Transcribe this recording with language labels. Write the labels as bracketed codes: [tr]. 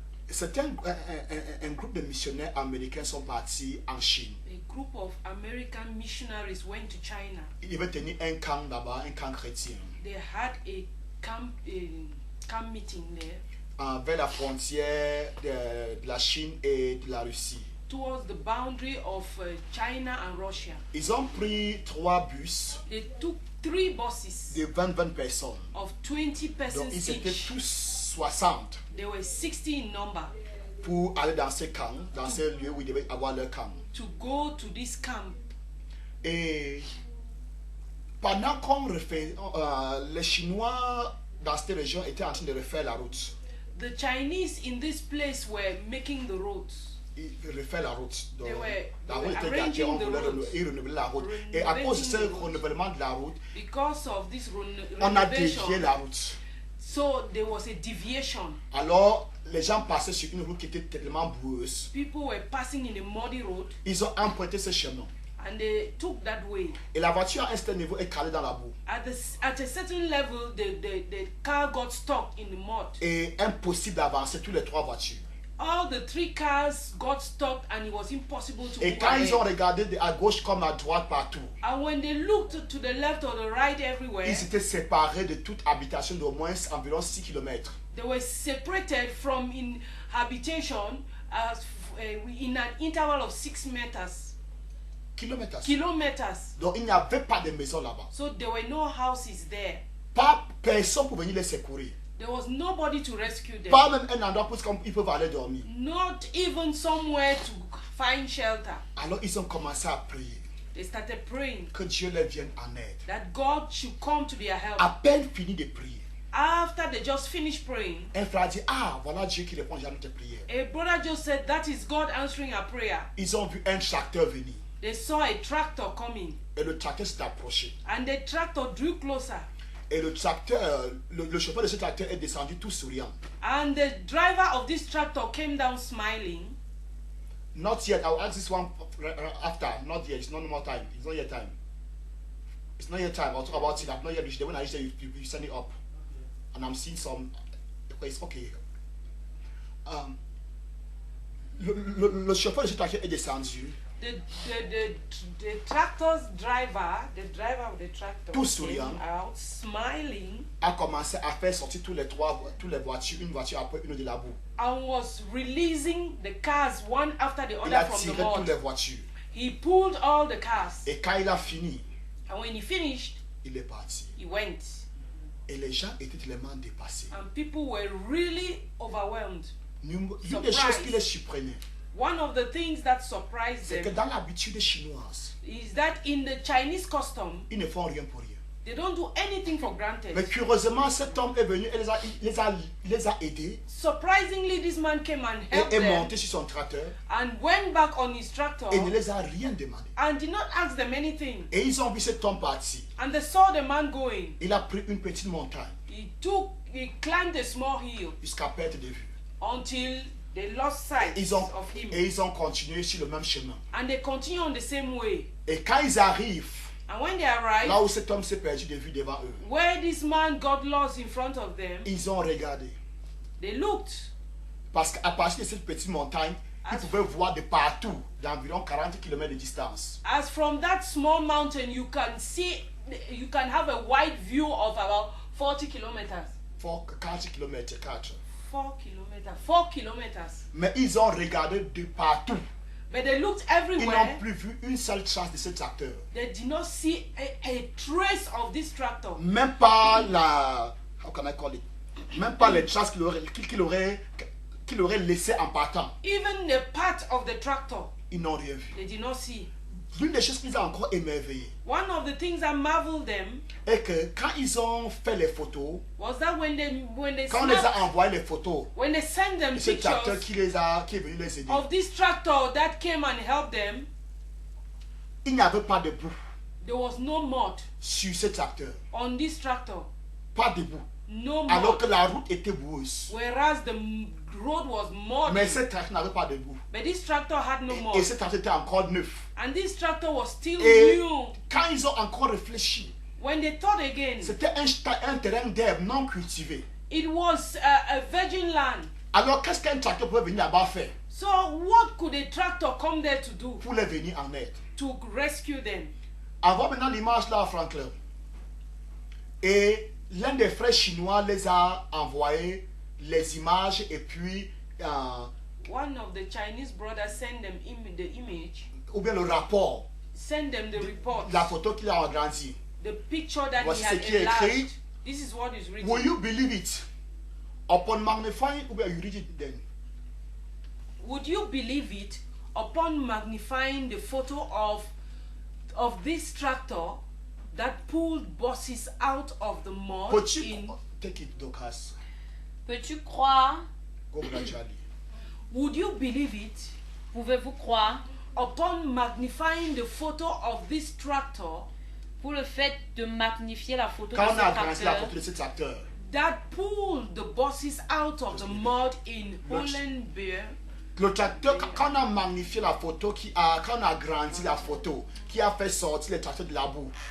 [fr] C'est un groupe de missionnaires américains sont partis en Chine. [en] A group of American missionaries went to China. [fr] Ils devaient tenir un camp là-bas, un camp chrétien, [en] They had a camp meeting there [fr] vers la frontière de la Chine et de la Russie. [en] towards the boundary of China and Russia. [fr] Ils ont pris 3 bus [en] They took 3 buses [fr] de 20 personnes. [en] of 20 [fr] Donc [en] persons [fr] ils étaient [en] each. [fr] tous 60 [en] They were 60 in number [fr] pour aller dans ce camp, dans ce lieu où ils devaient avoir leur camp. [en] to go to this camp. [fr] Et pendant qu'on refait, les Chinois dans cette région étaient en train de refaire la route. [en] The Chinese in this place were making the roads. [fr] Ils refait la route. Donc, la [en] they were [fr] était gâtée, on [en] arranging the [fr] voulait [en] roads. [fr] renouveler la route. Et à cause de ce [en] Renovating the route. [fr] renouvellement de la route, [en] Because of this [fr] on a [en] renovation, [fr] dévié la route. [en] so there was a deviation. [fr] Alors, les gens passaient sur une route qui était tellement boueuse. [en] People were passing in a muddy road [fr] Ils ont emprunté ce chemin. [en] and they took that way. [fr] Et la voiture à un certain niveau est calée dans la boue. [en] At a certain level, the car got stuck in the mud. [fr] Et impossible d'avancer tous les 3 voitures. [en] All the 3 cars got stuck and it was impossible to [fr] Et [en] move [fr] quand ils ont [en] ahead. [fr] regardé à gauche comme à droite partout, [en] And when they looked to the left or the right everywhere, [fr] ils étaient séparés de toute habitation d'au moins environ 6 km. [en] they were separated from in habitation in an interval of 6 meters, kilometers. [fr] Donc il n'y avait pas de maison là-bas. [en] So there were no houses there. [fr] Pas personne pour venir les secourir. [en] There was nobody to rescue them. [fr] Pas même un endroit pour qu'ils peuvent aller dormir. [en] Not even somewhere to find shelter. [fr] Alors ils ont commencé à prier [en] They started praying [fr] que Dieu leur vienne en aide. [en] that God should come to their help. [fr] À peine fini de prier, [en] After they just finished praying, [fr] un frère a dit, ah, voilà Dieu qui répond à notre prière. [en] a brother just said, that is God answering our prayer. [fr] Ils ont vu un tracteur venir. [en] They saw a tractor coming [fr] Et le tracteur s'est approché. [en] and the tractor drew closer. [fr] Et le tracteur, le chauffeur de ce tracteur est descendu tout souriant. [en] And the driver of this tractor came down smiling. Not yet. I'll ask this one after. Not yet. It's not more time. It's not yet time. It's not yet time. I'll talk about it. I've not yet reached there. When I reach there, you send it up. And I'm seeing some. It's okay. [fr] Le chauffeur de ce tracteur est descendu. [en] The tractor's driver, the driver of the tractor, [fr] Tout [en] came [fr] souriant. [en] out smiling [fr] A commencé à faire sortir toutes les voitures, une voiture après une de la boue. [en] and was releasing the cars one after the [fr] Il a [en] other from [fr] tiré [en] the [fr] toutes les [en] mud. [fr] voitures. [en] He pulled all the cars, [fr] Et quand il a fini, [en] and when he finished, [fr] il est parti. [en] he went. [fr] Et les gens étaient tellement dépassés. [en] And people were really overwhelmed. [fr] L'une des choses qui les surprenait, [en] One of the things that surprised [fr] c'est que [en] them [fr] dans l'habitude chinoise, [en] is that in the Chinese custom, [fr] ils ne font rien pour rien. [en] they don't do anything for granted. [fr] Mais curieusement, cet homme est venu et les a aidés [en] Surprisingly, this man came and helped [fr] et est [en] them [fr] monté sur son tracteur [en] and went back on his tractor [fr] et ne les a rien demandé. [en] and did not ask them anything. [fr] Et ils ont vu cet homme partir. [en] And they saw the man going. [fr] Il a pris une petite montagne [en] He climbed a small hill [fr] jusqu'à perte de vue. [en] until they lost sight [fr] Ils ont, [en] of him. [fr] et ils ont continué sur le même chemin. [en] And they continue on the same way. [fr] Et quand ils arrivent, [en] And when they arrived, [fr] là où cet homme s'est perdu de vue devant eux, [en] where this man got lost in front of them, [fr] ils ont regardé. [en] they looked. [fr] Parce qu'à partir de cette petite montagne, ils pouvaient voir de partout, d'environ 40 km de distance. [en] As from that small mountain, you can have a wide view of about 40 kilometers. [fr] 40 km, 4. [en] 4 kilometers. [fr] Mais ils ont regardé de partout. [en] But they looked [fr] Ils [en] everywhere. [fr] n'ont plus vu une seule trace de ce tracteur. [en] They did not see a trace of this tractor. [fr] Même pas la, [en] how can I call it? [fr] Même pas les traces qu'il aurait laissées en partant. [en] Even the part of the tractor, [fr] Ils n'ont rien vu. [en] they did not see. [fr] L'une des choses qui les a encore émerveillés [en] One of the things that marveled them [fr] est que quand ils ont fait les photos, [en] was that when they [fr] quand on les [en] snapped, [fr] a envoyé les photos, [en] when they sent them [fr] ce tracteur [en] pictures [fr] qui est venu les aider, [en] of this tractor that came and helped them, [fr] il n'y avait pas de boue [en] there was no mud [fr] sur ce tracteur. [en] on this tractor. [fr] Pas de boue. [en] No [fr] Alors [en] mud. [fr] que la route était boueuse. [en] Whereas the road was muddy. [fr] Mais ce tracteur n'avait pas de boue. [en] But this tractor had no [fr] Et [en] mud. [fr] ce tracteur était encore neuf. [en] And this tractor was still [fr] Et [en] new. [fr] quand ils ont encore réfléchi, [en] When they thought again, [fr] c'était un terrain d'herbe non cultivé. [en] it was a virgin land. [fr] Alors qu'est-ce qu'un tracteur peut venir là-bas faire [en] So what could a tractor come there to do? [fr] pour les venir en aide? [en] To rescue them. [fr] Envoie maintenant l'image là à Franklin. Et l'un des frères chinois les a envoyé les images et puis [en] One of the Chinese brothers sent them the image, [fr] ou bien le rapport, [en] sent them the report, [fr] la photo qu'il a agrandie. [en] the picture that [fr] Voici [en] he [fr] ce [en] had [fr] qui est écrit. [en] enlarged. This is what is written. Will you believe it? Upon magnifying, [fr] ou bien [en] you read it then. Would you believe it? Upon magnifying the photo of this tractor that pulled buses out of the mud [fr] Peux-tu [en] in, take it, Dorcas? [fr] Peux-tu croire, [en] Go gradually. would you believe it? [fr] pouvez-vous croire, [en] Upon magnifying the photo of this tractor [fr] pour le fait de magnifier la photo Quand on ce a agrandi la tracteur, photo de ce tracteur, [en] that pulled the buses out of the mud in Hollenbeer, [fr] le tracteur, quand on a magnifié la photo, quand on a agrandi la photo, qui a fait sortir les tracteurs de la boue,